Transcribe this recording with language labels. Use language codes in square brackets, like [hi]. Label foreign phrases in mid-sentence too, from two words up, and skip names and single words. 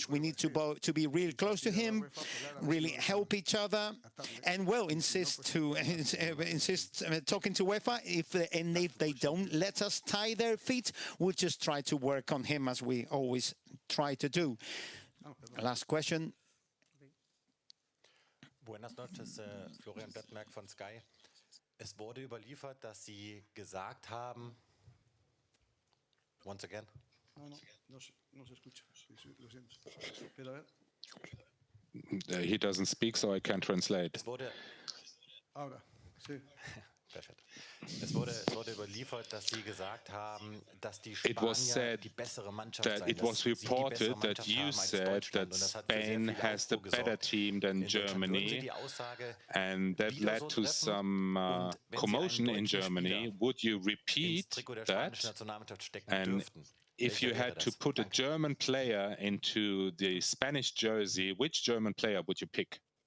[en] We need to be real close to him, really help each other, and well, insist talking to UEFA. If they don't let us tie their feet, we'll just try to work on him as we always try to do. Last question. [es] Buenas noches, [de] Florian Bettmerk von Sky. Es wurde überliefert, dass Sie gesagt haben, [en] once again. [es] No se escucha. Lo siento. Pero a ver. [en] He doesn't speak, so I can't translate. [de] Es wurde. [es] Ahora, sí. [de] Perfekt. Es wurde überliefert, dass Sie gesagt haben, dass die Spanier die bessere Mannschaft seien. [en] It was reported that you said that Spain has the better team than Germany, and that led to some commotion in Germany. Would you repeat that? And if you had to put a German player into the Spanish jersey, which German player would you pick?